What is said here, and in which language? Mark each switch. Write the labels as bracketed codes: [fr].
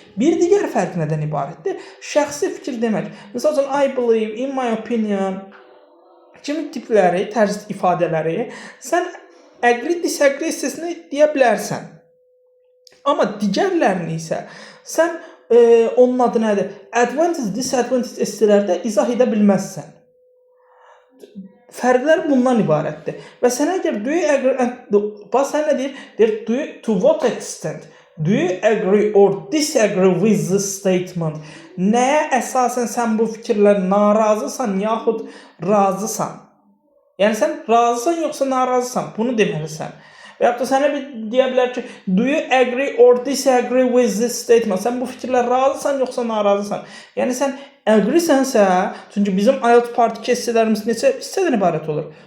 [az] Bir digər fərq nədən ibarətdir? Şəxsi fikir demək. Məsəl üçün, [en] I believe, in my opinion [az] kimi tipləri, tərz ifadələri sən agree, disagree essayində deyə bilərsən. Amma digərlərini isə sən onun adı nədir? Advantage, disadvantage essaylərdə izah edə bilməzsən. Fərqlər bundan ibarətdir. Və sənə əgər [en] do you agree, [az] bax sən nə deyir? Deyir, [en] to what extent do you agree or disagree with this statement? [az] Nəyə əsasən sən bu fikirlə narazısan yaxud razısan? Yəni sən razısan yoxsa narazısan? Bunu deməlisən. Və yaxud da sənə bir deyə bilər ki, [en] do you agree or disagree with this statement? [az] Sən bu fikirlə razısan yoxsa narazısan? Yəni sən agree-sənsə, çünki bizim IELTS part 2 hissələrimiz neçə hissədən ibarət olur?